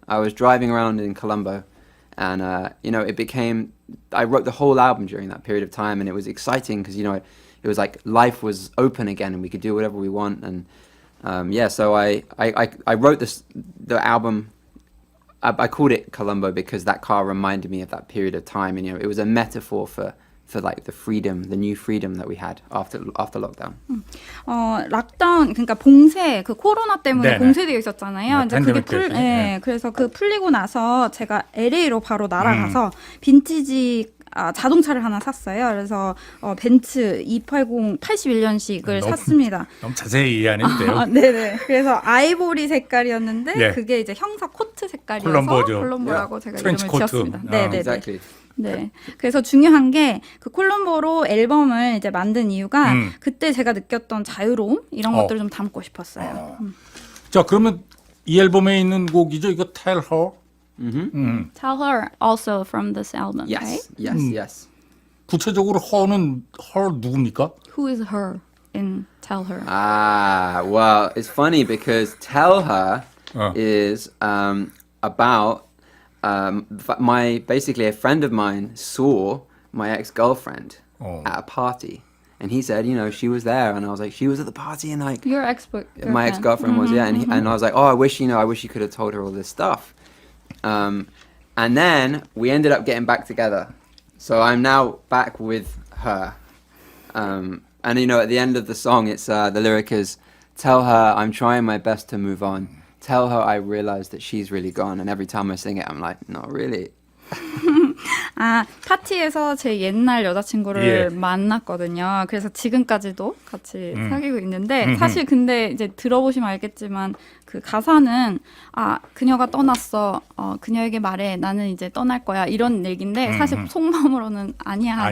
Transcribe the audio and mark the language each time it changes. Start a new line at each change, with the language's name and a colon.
English: I was driving around in Colombo. And, you know, I wrote the whole album during that period of time. And it was exciting because, you know, it was like life was open again and we could do whatever we want. And, yeah, so I wrote the album. I called it Columbo because that car reminded me of that period of time. And, you know, it was a metaphor for like the freedom, the new freedom that we had after lockdown.
Korean: 락다운, 그러니까 봉쇄, 그 코로나 때문에 네네. 봉쇄되어 있었잖아요. 이제 그게 팬데믹 때문에. 네, 그래서 그 풀리고 나서 제가 LA로 바로 날아가서 빈티지 자동차를 하나 샀어요. 그래서 벤츠 280 81년식을 샀습니다. 너무 자세히 이해 안 해도 돼요. 네네. 그래서 아이보리 색깔이었는데 네. 그게 이제 형사 코트 색깔이어서 콜럼보죠. 콜럼보라고 제가 트렌치 이름을 코트. 지었습니다. 아. 네네네.
English: Exactly.
Korean: 네. 그래서 중요한 게 그 콜럼보로 앨범을 이제 만든 이유가 그때 제가 느꼈던 자유로움 이런 것들을 좀 담고 싶었어요. 자, 그러면 이 앨범에 있는 곡이죠. 이거 Tell Her.
English: Tell Her also from this album, Yes, right? yes, yes.
Korean: 구체적으로 her는 her 누굽니까?
English: Who is her in Tell Her? Well, it's funny because Tell Her is about basically a friend of mine saw my ex-girlfriend at a party. And he said, you know, she was there, and I was like, she was at the party, and like Your ex-girlfriend. my ex-girlfriend was, yeah, and I was like, oh, I wish you could have told her all this stuff. And then we ended up getting back together, so I'm now back with her. And you know, at the end of the song, it's the lyric is, tell her I'm trying my best to move on. Tell her I realize that she's really gone. And every time I sing it, I'm like, not really.
Korean: 아, 파티에서 제 옛날 여자친구를 만났거든요. 그래서 지금까지도 같이 사귀고 있는데 사실 근데 이제 들어보시면 알겠지만 그 가사는 그녀가 떠났어. 그녀에게 말해. 나는 이제 떠날 거야. 이런 얘기인데 사실 속마음으로는 아니야.